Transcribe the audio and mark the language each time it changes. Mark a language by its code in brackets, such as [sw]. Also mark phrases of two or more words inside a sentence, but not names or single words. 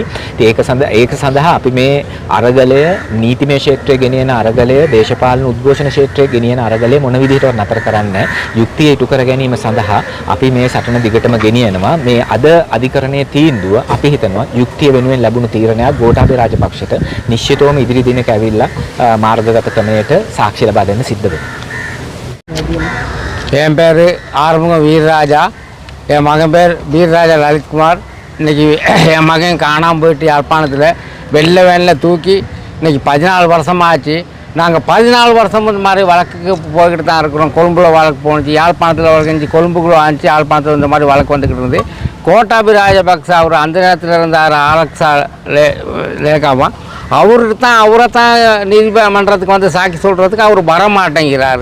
[si] ඉතින් ඒක සඳහා අපි මේ අරගලය නීතිමය ක්ෂේත්‍රයේ ගෙනියන අරගලය, දේශපාලන උද්ඝෝෂණ ක්ෂේත්‍රයේ ගෙනියන අරගලය මොන විදිහටවත් නතර කරන්නේ යුක්තිය ඉටු කර ගැනීම සඳහා අපි මේ සටන දිගටම ගෙනියනවා. මේ අද අධිකරණයේ තීන්දුව අපි හිතනවා යුක්තිය වෙනුවෙන් ලැබුණු තීරණයක් ගෝඨාභය රාජපක්ෂට නිශ්චිතවම ඉදිරි දිනක ඇවිල්ලා මාර්ගගත ක්‍රමයට සාක්ෂි ලබා දෙන්න සිද්ධ වෙනවා. [ta] என் பேர் ஆறுமுக வீரராஜா. என் மகன் பேர் வீரராஜா லலித்குமார். இன்னைக்கு என் மகன் காணாமல் போயிட்டு யாழ்ப்பாணத்தில் வெள்ளை வேனில் தூக்கி இன்னைக்கு 14 வருஷமாக ஆச்சு. நாங்கள் 14 வருஷம் இந்த மாதிரி வழக்குக்கு போய்கிட்டு தான் இருக்கிறோம். கொழும்புல வழக்கு போணுச்சு, யாழ்ப்பாணத்தில் வழக்கு கொழும்புக்குள்ள ஆச்சு, யாழ்ப்பாணத்தில் இந்த மாதிரி வழக்கு வந்துக்கிட்டு இருந்து கோட்டாபி ராஜபக்ச அவர் அந்த நேரத்தில் இருந்தார் ஆலக்ஸா லேகாமா அவரை தான் நீதிமன்றத்துக்கு வந்து சாட்சி சொல்கிறதுக்கு அவர் வரமாட்டேங்கிறாரு.